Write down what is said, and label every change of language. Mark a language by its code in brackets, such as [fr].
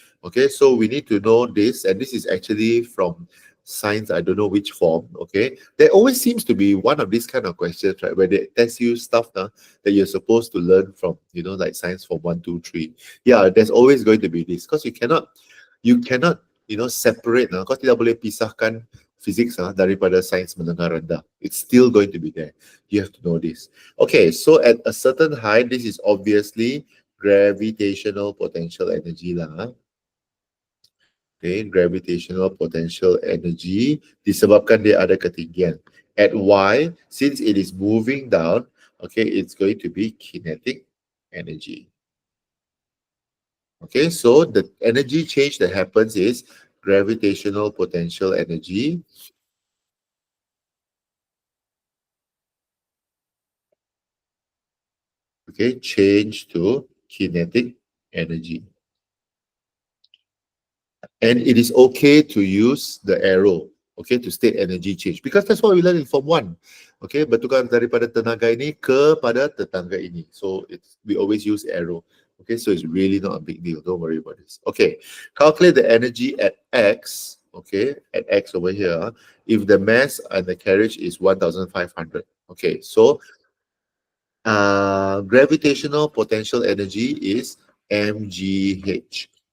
[en] Okay, so we need to know this, and this is actually from science, I don't know which form. Okay, there always seems to be one of these kind of questions, right, where they test you stuff that you're supposed to learn from, like science form 1, 2, 3. Yeah, there's always going to be this, because you cannot separate. [ms] Kau tidak boleh pisahkan physics daripada sains menengah rendah. [en] It's still going to be there. You have to know this. Okay, so at a certain height, this is obviously gravitational potential energy lah. [ms] Okay, gravitational potential energy disebabkan dia ada ketinggian. [en] At Y, since it is moving down, okay, it's going to be kinetic energy. Okay, so the energy change that happens is gravitational potential energy. Okay, change to kinetic energy. And it is okay to use the arrow, okay, to state energy change, because that's what we learned in Form 1. [ms] Okay, bertukar daripada tenaga ini kepada tetangga ini. [en] So we always use arrow. Okay, so it's really not a big deal. Don't worry about this. Okay, calculate the energy at X. Okay, at X over here, if the mass and the carriage is 1,500. Okay, so gravitational potential energy is mgh.